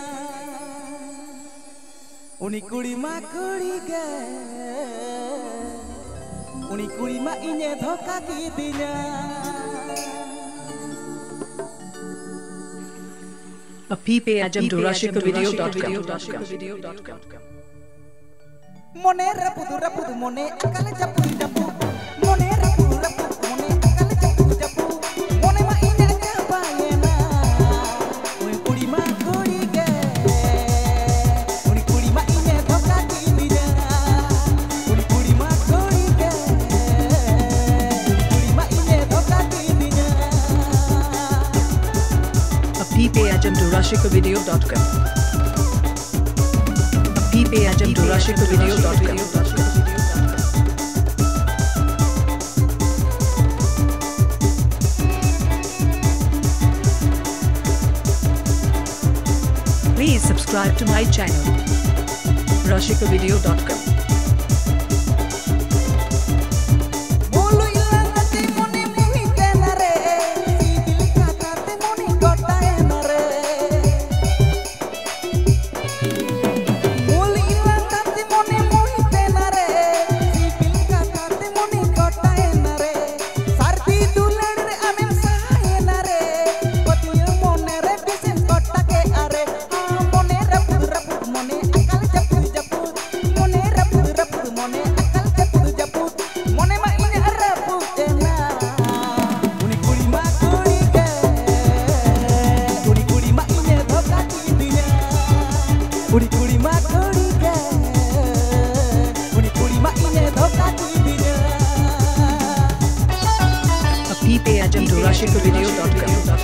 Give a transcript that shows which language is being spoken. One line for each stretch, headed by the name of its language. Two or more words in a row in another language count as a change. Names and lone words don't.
Santali: Uni kuri ma kuri ge. Uni kuri ma inya thoka gidinya. A ppajamdurashikavideo.com. Mone rabut-rabut mone akal japut-japut. Mone rabut-rabut mone akal japut-japut. Mone ma inya jabayena. Uni kuri ma kuri ge. Uni kuri ma inya thoka gidinya. Uni kuri ma kuri ge. Uni kuri ma inya thoka gidinya. A ppajamdurashikavideo.com. A ppajamdurashikavideo.com.
English: Please subscribe to my channel, rashikavideo.com.
Santali: Mulu ilang hati moni muhi kenare, sibil kakate moni kota enare. Mulu ilang hati moni muhi kenare, sibil kakate moni kota enare. Sardi dular amin sahenare, kotil monere bisen kota ke are. Mone rabut-rabut mone akal japut-japut. Mone rabut-rabut mone akal japut-japut. Mone ma inya rabutena. Uni kuri ma kuri ge. Uni kuri ma inya thoka gidinya. Uni kuri ma kuri ge. Uni kuri ma inya thoka gidinya. A ppajamdurashikavideo.com.